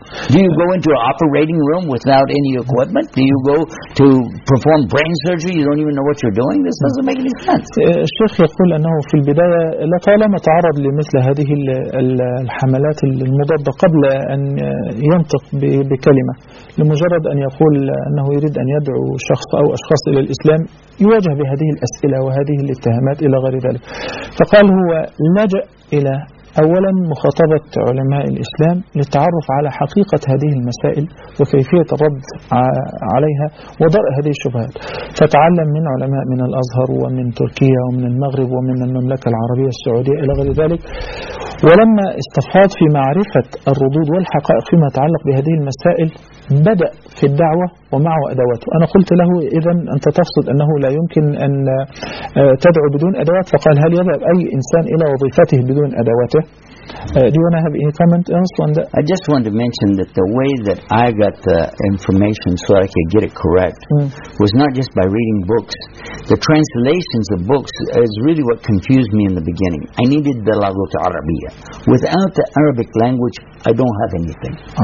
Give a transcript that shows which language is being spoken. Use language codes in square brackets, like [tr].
[en] Do you go into an operating room without any equipment? Do you go to perform brain surgery? You don't even know what you're doing? This doesn't make any sense. [ar] الشيخ يقول أنه في البداية لطالما تعرض لمثل هذه الحملات المضادة قبل أن ينطق بكلمة لمجرد أن يقول أنه يريد أن يدعو شخص أو أشخاص إلى الإسلام يواجه بهذه الأسئلة وهذه الاتهامات إلى غير ذلك. فقال هو لجأ إلى أولا مخاطبة علماء الإسلام للتعرف على حقيقة هذه المسائل وكيفية الرد عليها وضرء هذه الشبهات، فتعلم من علماء من الأزهر ومن تركيا ومن المغرب ومن المملكة العربية السعودية إلى غير ذلك، ولما استفاض في معرفة الردود والحقائق فيما يتعلق بهذه المسائل بدأ في الدعوة ومعه أدواته. أنا قلت له إذن أنت تقصد أنه لا يمكن أن تدعو بدون أدوات، فقال هل يذهب أي إنسان إلى وظيفته بدون أدواته؟ [en] Do you want to have any comment else on that? I just want to mention that the way that I got the information so I could get it correct was not just by reading books. The translations of books is really what confused me in the beginning. I needed the lagu al-arabiya. Without the Arabic language, I don't have anything.